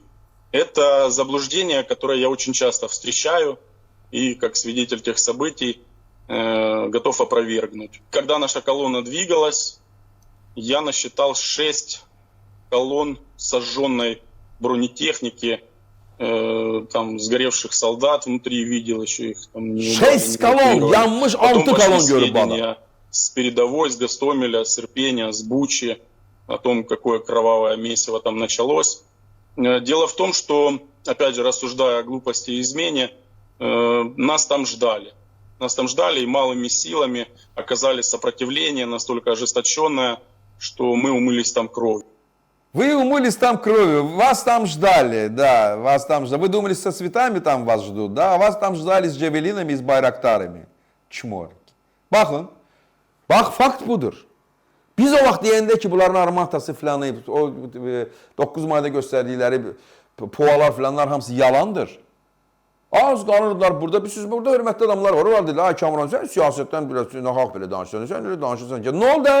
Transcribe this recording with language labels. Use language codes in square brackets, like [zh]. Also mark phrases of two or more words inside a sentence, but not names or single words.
[ru] Это заблуждение, которое я очень часто встречаю и как свидетель тех событий готов опровергнуть. Когда наша колонна двигалась, я насчитал 6 колонн сожженной бронетехники, там сгоревших солдат внутри, видел еще их. Там, [az] 6 колонн, yanmış 6 колонн görüb adam. [ru] С передовой, с Гостомеля, с Ирпения, с Бучи, о том, какое кровавое месиво там началось. Дело в том, что, опять же, рассуждая о глупости и измене, нас там ждали. Нас там ждали и малыми силами оказали сопротивление настолько ожесточенное, что мы умылись там кровью. Вы умылись там кровью, вас там ждали, да, вас там ждали. Вы думали, со цветами там вас ждут, да, а вас там ждали с джавелинами и с байрактарами. [az] Çmor. Baxın, bax, fakt budur. Biz o vaxt deyəndə ki, bunların armatası filanı, o 9 mayda göstərdikləri poalar filanlar hamısı yalandır. Az qalırlar burada, siz burada hörmətli adamlar var, onlar deyirlər, ay Kamran, sən siyasətdən biraz nahaq belə danışırsan, sən elə danışırsan ki, nə oldu?